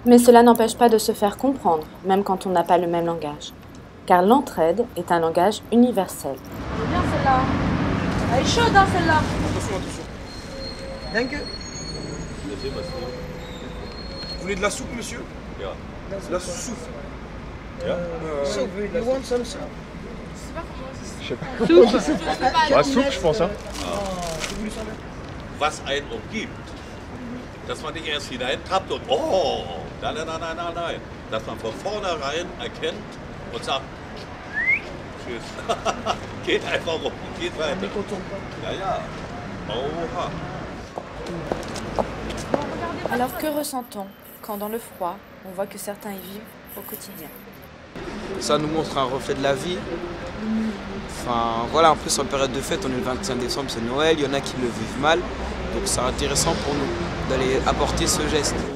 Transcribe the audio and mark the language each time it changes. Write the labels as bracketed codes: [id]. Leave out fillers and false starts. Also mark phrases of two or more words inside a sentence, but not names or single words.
[fr] Mais cela n'empêche pas de se faire comprendre, même quand on n'a pas le même langage. Car l'entraide est un langage universel. Elle est bien celle-là. Elle est chaude hein, celle-là. Attention, attention. Danke. Vous voulez de la soupe, monsieur? La soupe. [en] You want some soup? [de] Ja, [fr] soupe, je pense. Hein. [de] Was einen umgibt. Dass man nicht erst hineintappt und oh, nein, nein, nein, nein, nein, nein. Dass man von vornherein erkennt und sagt, tschüss. Geht einfach rum, geht weiter. Ja, ja. Oha. [fr] Alors que ressent-on quand dans le froid, on voit que certains y vivent au quotidien? Ça nous montre un reflet de la vie. Enfin voilà, en plus en période de fête, on est le 25 décembre, c'est Noël, il y en a qui le vivent mal. Donc c'est intéressant pour nous d'aller apporter ce geste.